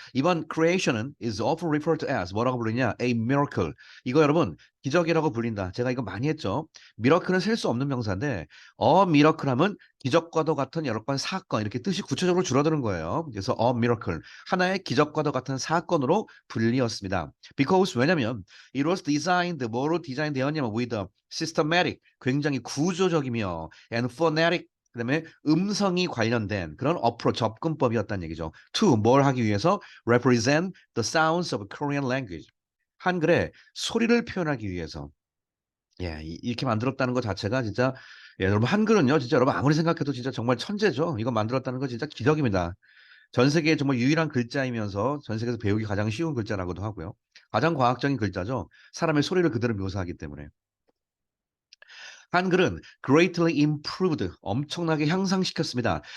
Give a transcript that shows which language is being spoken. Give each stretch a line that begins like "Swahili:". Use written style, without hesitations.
English: 이번 creation은 is often referred to as
Korean: 뭐라고 부르냐?
English: A miracle.
Korean: 이거 여러분 기적이라고 불린다. 제가 이거 많이 했죠. miracle은 셀 수 없는 명사인데 a miracle 하면 기적과도 같은 여러 건 사건 이렇게 뜻이 구체적으로 줄어드는 거예요. 그래서 a miracle 하나의 기적과도 같은 사건으로 불리었습니다. Because 왜냐면
English: it was designed
Korean: 뭐로 디자인되었냐면
English: with a systematic
Korean: 굉장히 구조적이며 and phonetic 그다음에 음성이 관련된 그런 approach 접근법이었다는 얘기죠.
English: To
Korean: 뭘 하기 위해서
English: represent the sounds of Korean language.
Korean: 한글의 소리를 표현하기 위해서 예, 이렇게 만들었다는 것 자체가 진짜 예, 여러분 한글은요 진짜 여러분 아무리 생각해도 진짜 정말 천재죠. 이거 만들었다는 거 진짜 기적입니다. 전 세계에 정말 유일한 글자이면서 전 세계에서 배우기 가장 쉬운 글자라고도 하고요. 가장 과학적인 글자죠. 사람의 소리를 그대로 묘사하기 때문에. 한글은
English: greatly improved,
Korean: 엄청나게 향상시켰습니다.